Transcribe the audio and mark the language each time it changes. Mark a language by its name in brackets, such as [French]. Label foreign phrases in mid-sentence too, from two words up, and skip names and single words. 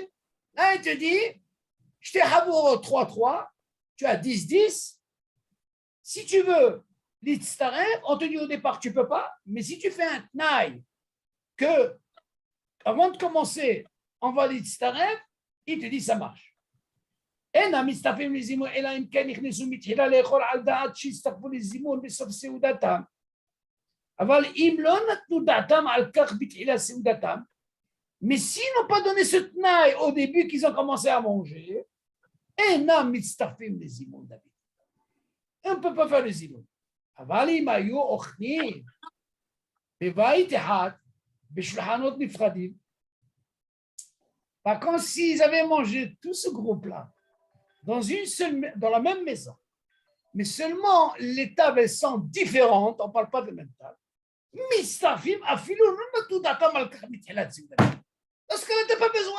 [French] Là, il te dit, je t'ai Habouro 3-3, tu as 10-10. Si tu veux l'Itztaref, on te dit au départ, tu ne peux pas, mais si tu fais un Tnaï, que avant de commencer, on va l'Itztaref, il te dit ça marche. [Hebrew] אין מצטרפים לזימון, אלא אם כן נכנסו מתחילה לאכול על דעת שהצטרפו לזימון בסוף סעודתם. אבל אם לא נתנו דעתם על כך בתחילה סעודתם, [French] mais s'ils n'ont pas donné ce tnaï au début qu'ils ont commencé à manger, [Hebrew] אינם מצטרפים לזימון דוד. [French] On ne peut pas faire le [Hebrew] זימון. אבל אם היו אוכלים בבית אחד, בשולחנות נפרדים, [French] par contre, s'ils avaient mangé tout ce groupe-là, dans la même maison, mais seulement les tables elles sont différentes, on ne parle pas de la même table. Parce qu'on n'était pas besoin.